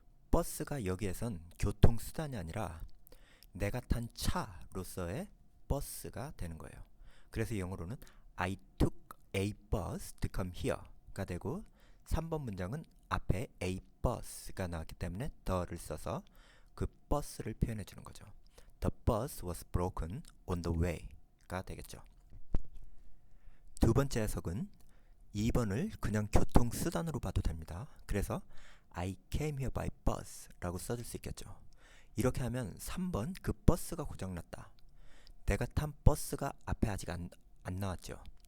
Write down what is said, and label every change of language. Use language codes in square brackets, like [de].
[ko] 버스가 여기에선 교통수단이 아니라 내가 탄 차로서의 버스가 되는 거예요. 그래서 영어로는 [en] I took a bus to come here [ko] 가 되고 3번 문장은 앞에 a bus가 나왔기 때문에 the를 써서 그 버스를 표현해 주는 거죠. [en] The bus was broken on the way가 [ko] 되겠죠. 두 번째 해석은 2번을 그냥 교통수단으로 봐도 됩니다. 그래서 [en] I came here by bus [ko] 라고 써줄 수 있겠죠. 이렇게 하면 3번 그 버스가 고장났다. 내가 탄 버스가 앞에 아직 안 나왔죠.